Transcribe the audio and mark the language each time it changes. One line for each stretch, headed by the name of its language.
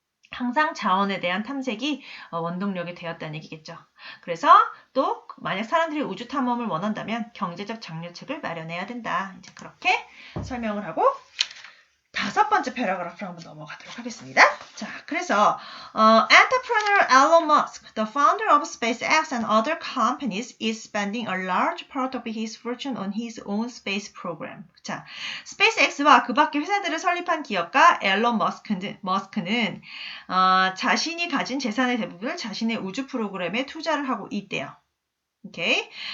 Korean: 항상 자원에 대한 탐색이 원동력이 되었다는 얘기겠죠. 그래서 또 만약 사람들이 우주 탐험을 원한다면 경제적 장려책을 마련해야 된다. 이제 그렇게 설명을 하고 5번째 패러그래프로 한번 넘어가도록 하겠습니다.
English: 자, 그래서 entrepreneur Elon Musk, the founder of SpaceX and other companies, is spending a large part of his fortune on his own space program.
Korean: 자, SpaceX와 그 밖의 회사들을 설립한 기업가 앨런 머스크는 자신이 가진 재산의 대부분을 자신의 우주 프로그램에 투자를 하고 있대요. 오케이?